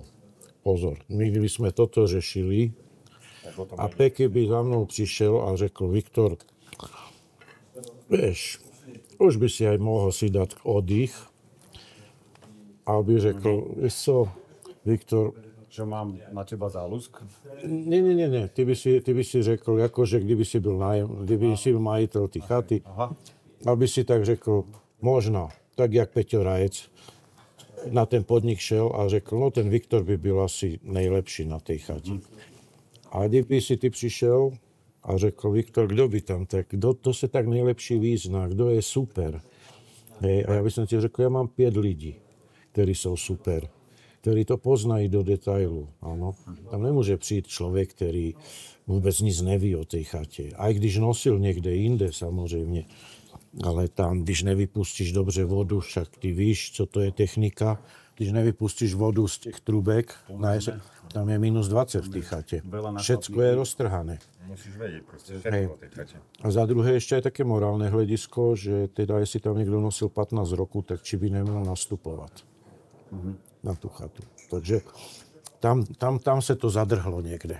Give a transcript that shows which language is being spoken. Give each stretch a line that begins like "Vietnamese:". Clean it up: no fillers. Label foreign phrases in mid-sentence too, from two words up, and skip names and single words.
Slovak: Pozor, my by sme toto řešili a Peky by za mnou prišiel a řekl, Viktor, vieš, už by si aj mohol si dať oddych. A by řekl, vieš co, Viktor, Že mám na teba záľusk? nie, ty by si řekl, akože kdyby si byl majiteľ tej chaty, aby si tak řekl, možno, tak jak Peťo Rajec na ten podnik šel a řekl, no ten Viktor by byl asi nejlepší na tej chate.
Czech: A kdyby si ty přišel a řekl, Viktor, kdo by tam tak, kdo se tak nejlepší význá, kdo je super.
Slovak: Hej, a ja by som ti řekl, ja mám 5 lidí, ktorí sú super, ktorí to poznají do detailu. Áno. Tam nemôže přijít človek, ktorý vôbec nic neví o tej chate. Aj když nosil niekde inde, samozrejme. Ale tam,
Czech: když nevypustíš dobře vodu, však ty víš, co to je technika, když nevypustíš vodu z těch trubek,
Slovak: tam je -20 v tej chate. Všetko je roztrhané. Musíš vedieť proste všetko o tej chate. A za druhé ešte aj také morálne hľadisko, že teda, jestli tam niekto nosil 15 rokov, tak či by nemal nastupovať na tú chatu. Takže tam sa to zadrhlo niekde.